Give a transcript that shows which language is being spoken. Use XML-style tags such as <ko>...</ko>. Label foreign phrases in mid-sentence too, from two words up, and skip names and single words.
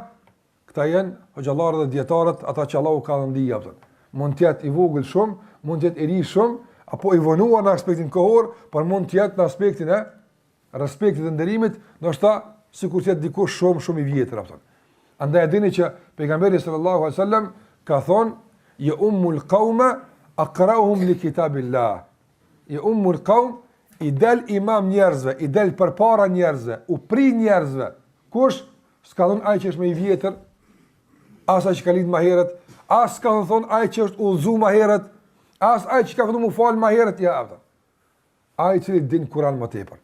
<sq>Këta janë hoxhallarët dhe dietarët, ata që Allahu ka dhënë dija. Mund të jetë i vogël shumë, mund të jetë i ri shumë, apo i vonuar në aspektin kohor, por mund të jetë në aspektin e respektit dhe nderimit, ndoshta sikur të jetë dikush shumë i vjetër. Andaj e dini që pejgamberi</sq> <ar>صلى الله عليه وسلم</ar> <sq>ka thonë:</sq> <ar>"يؤم القوم أقرؤهم لكتاب الله." يؤم القوم,</ar> <sq>i del imam njerëzve, i del përpara njerëzve, u pri njerëzve. Kush? S'ka thonë ai që është më i vjetër, as ai që ka lidhur më herët, as ka thonë ai që është udhëzuar më herët, As ai që ka filluar mu fal më herët ja ata. Ai që din Kur'an më tepër.</sq>